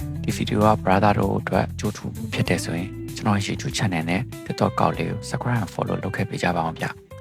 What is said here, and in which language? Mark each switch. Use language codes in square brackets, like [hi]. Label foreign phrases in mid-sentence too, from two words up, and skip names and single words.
[my] ဒီဗီဒီယိုက brother တို့အတွက်ကြိုးထူဖြစ်တယ်ဆိုရင်ကျွန်တော် YouTube channel နဲ့ TikTok ကောက်လေးကို [en] subscribe and follow [my] လုပ်ခဲ့ပေးကြပါအောင်ဗျ